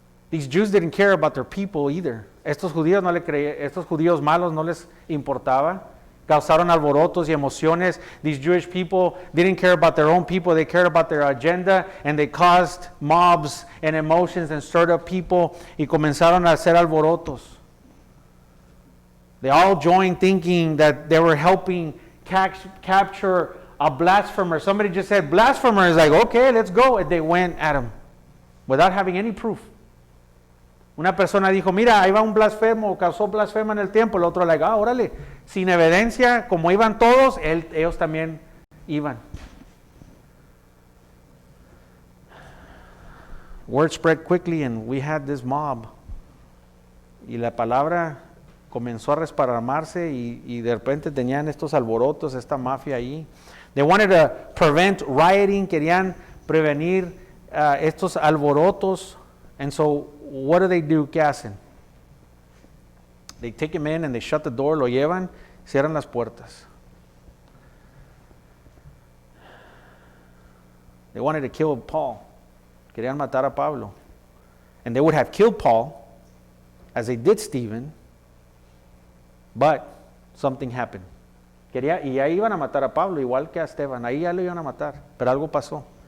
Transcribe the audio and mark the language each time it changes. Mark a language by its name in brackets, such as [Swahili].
[English] These Jews didn't care about their people either. [Spanish] Estos judíos malos no les importaba. Causaron alborotos y emociones. [English] These Jewish people didn't care about their own people. They cared about their agenda, and they caused mobs and emotions and stirred up people, [Spanish] y comenzaron a hacer alborotos. [English] They all joined thinking that they were helping capture a blasphemer. Somebody just said, blasphemer. Is like, okay, let's go. And they went at him without having any proof. [Spanish] Una persona dijo, mira, ahí va un blasfemo, causó blasfema en el templo. El otro, like, órale, sin evidencia, como iban todos, ellos también iban. [English] Word spread quickly, and we had this mob. [Spanish] Y la palabra comenzó a resparramarse, y de repente tenían estos alborotos, esta mafia ahí. [English] They wanted to prevent rioting, [Spanish] querían prevenir estos alborotos. [English] And so, what do? [Spanish] ¿Qué hacen? [English] They take him in and they shut the door, [Spanish] lo llevan, cierran las puertas. [English] They wanted to kill Paul. [Spanish] Querían matar a Pablo. [English] And they would have killed Paul, as they did Stephen, but something happened. [Spanish] Y ahí iban a matar a Pablo, igual que a Esteban. Ahí ya lo iban a matar, pero algo pasó.